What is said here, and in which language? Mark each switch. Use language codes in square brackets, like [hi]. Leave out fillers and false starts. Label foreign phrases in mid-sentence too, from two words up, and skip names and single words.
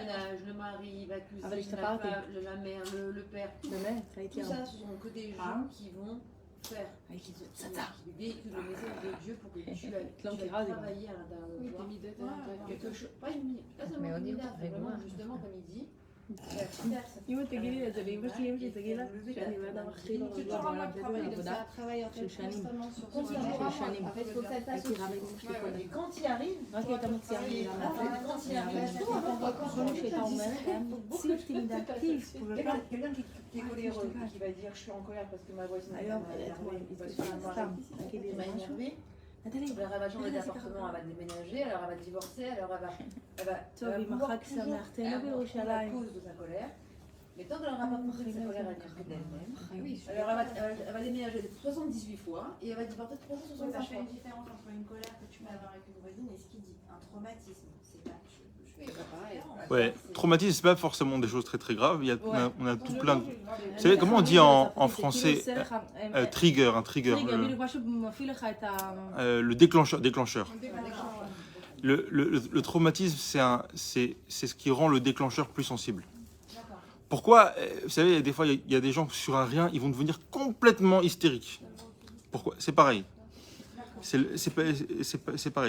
[fr] ménage, le mari, la cuisine, Ah, bah, je te la parle, femme, la mère, le père. Tout ça, ce sont que des gens qui vont faire, qui véhiculent le message de Dieu pour que tu ailles travailler à l'intérieur de toi. Quelque chose, pas seulement une idée, mais vraiment justement comme il dit. [he] אם תגידי את זה לאמא שלי, אמא שלי תגיד לך שאני בן אדם הכי לא רגוע בעולם, זה לא עבודה של שנים. של שנים. הייתי רבה עם אמא שלי כל [fr] Et [he] הזמן. [fr] quand il arrive, [he] רק היא הייתה מוציאה אותי מהפה. [fr] quand il arrive, [he] כל מה שהייתה אומרת היה מוציא אותי מדעתי. [fr] Quelqu'un qui est coléreux, qui va dire je suis en colère parce que ma voisine [he] היום, [fr] m'a énervé, parce que [he] אתמול, סתם, תגיד לי [fr] Elle m'a [he] משהו. [fr] énervée. [he] נתני, [fr] Alors elle va changer d'appartement, elle va déménager, alors elle va divorcer, alors elle va [he] טוב, עם [fr] vouloir [he] החג [fr] toujours [he] שמח, תהנו [fr] avoir à [he] בירושלים. [fr] cause de sa colère. Mais tant qu'elle n'aura pas compris que sa colère, elle vient que d'elle-même. Alors elle va déménager 78 fois et elle va divorcer ça 365 fait fois. une différence entre une colère que tu peux avoir avec une voisine et ce qu'il dit. Un traumatisme, c'est pas. Ouais, traumatisme, c'est pas forcément des choses très graves. On a tout plein de... Vous savez comment on dit en français trigger, un trigger, [he] בדיוק משהו מפעיל לך את ה... [fr] le déclencheur. Le traumatisme, c'est ce qui rend le déclencheur plus sensible. Pourquoi? Vous savez, des fois, il y a des gens sur un rien, ils vont devenir complètement hystériques. Pourquoi? C'est pareil. C'est pareil.